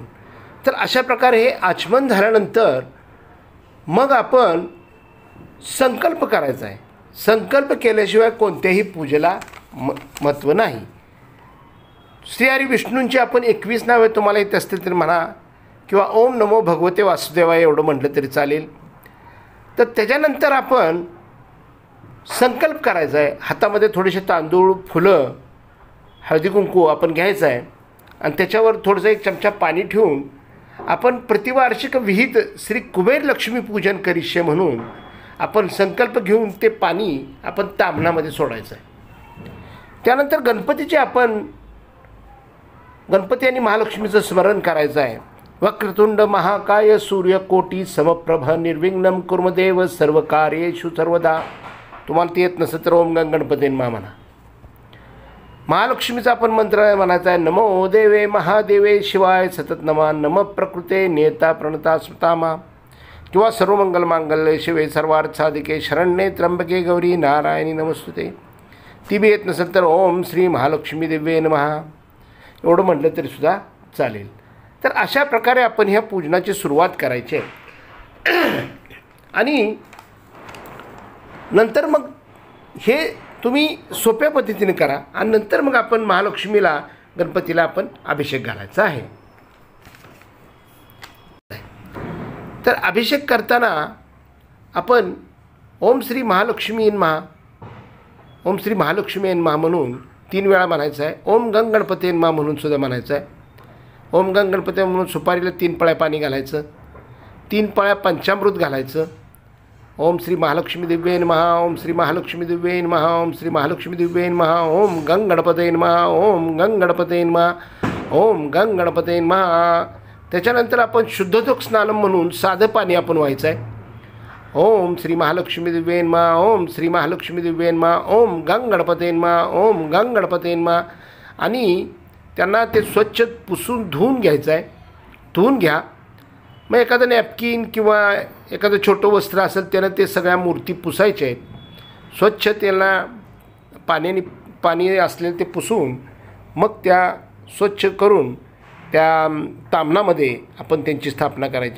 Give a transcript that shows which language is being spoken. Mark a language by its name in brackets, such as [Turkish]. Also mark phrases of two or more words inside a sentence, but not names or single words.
[Marathi] तर अशा प्रकारे हे आचमन झाल्यानंतर मग आपण संकल्प करायचा आहे. संकल्प केल्याशिवाय कोणत्याही पूजेला महत्त्व नाही. श्री हरी विष्णूंची आपण 21 नावे तुम्हाला येत असतील तर म्हणा किंवा [Sanskrit] ओम नमो भगवते वासुदेवाय [Marathi] एवढं म्हटलं तरी चालेल. तर त्याच्यानंतर आपण संकल्प करायचा आहे. हातामध्ये थोडेसे तांदूळ, फुलं, हळदी कुंकू आपण घ्यायचं आहे आणि त्याच्यावर थोडंसं 1 चमचा पाणी ठेवून आपण [Sanskrit] प्रतिवार्षिक विहित श्री कुबेर लक्ष्मी पूजन करिष्ये [Marathi] म्हणून आपण संकल्प घेऊन ते पाणी आपण ताम्हणामध्ये सोडायचं आहे. त्यानंतर गणपती आणि महालक्ष्मीचं स्मरण करायचं आहे. [Sanskrit] वक्रतुंड महाकाय सूर्यकोटी समप्रभ निर्विघ्नं कुर्मदेव सर्व कार्येषु सर्वदा. [Marathi] तुम्हाला ते येत नसेल तर ओम गणपतीन म्हणा. महालक्ष्मीचा आपण मंत्र म्हणायचा आहे. [Sanskrit] नमो देवे महादेवे शिवाय सतत नमा. नम प्रकृते नियता प्रणता स्मृतामा. किंवा सर्वमंगलमांगल्ये शिवे सर्वार्थ साधिके शरण्ये त्र्यंबके गौरी नारायणी नमस्तुते. [Marathi] ती बी येत नसेल तर [Sanskrit] ओम श्री महालक्ष्मी दिव्ये नमः [Marathi] एवढं म्हटलं तरीसुद्धा चालेल. तर अशा प्रकारे आपण ह्या पूजनाची सुरुवात करायची आहे. आणि नंतर मग हे तुम्ही सोप्या पद्धतीने करा आणि नंतर मग आपण महालक्ष्मीला गणपतीला आपण अभिषेक घालायचा आहे. तर अभिषेक करताना आपण [Sanskrit] ओम श्री महालक्ष्मी नमः, ओम श्री महालक्ष्मी नमः [Marathi] म्हणून 3 वेळा म्हणायचं आहे. [Sanskrit] ओम गंग गणपती नमः [Marathi] म्हणून सुद्धा म्हणायचं आहे. [Sanskrit] ओम गंग गणपती [Marathi] म्हणून सुपारीला 3 पळ्या पाणी घालायचं, 3 पळ्या पंचामृत घालायचं. [Sanskrit] ओम श्री महालक्ष्मी दिव्ये नमः. ओम श्री महालक्ष्मी दिव्ये नमः. ओम श्री महालक्ष्मी दिव्ये नमः. ओम गंग गणपते नमः. ओम गंग गणपते नमः. ओम गंग गणपते नमः. [Marathi] त्याच्यानंतर आपण [Sanskrit] शुद्धोदक स्नानम [Marathi] म्हणून साधं पाणी आपण व्हायचं आहे. [Sanskrit] ओम श्री महालक्ष्मी दिव्ये नमः. ओम श्री महालक्ष्मी दिव्ये नमः. ओम गंग गणपते नमः. ओम गंग गणपते नमः. [Marathi] आणि त्यांना ते स्वच्छ पुसून धुवून घ्यायचं आहे. धुवून घ्या. मग एखादं नॅपकिन किंवा एखादं छोटं वस्त्र असेल त्यानं ते सगळ्या मूर्ती पुसायच्या आहेत. स्वच्छ त्याला पाणी असलेलं ते पुसून मग त्या स्वच्छ करून त्या ताम्हणामध्ये आपण त्यांची स्थापना करायची.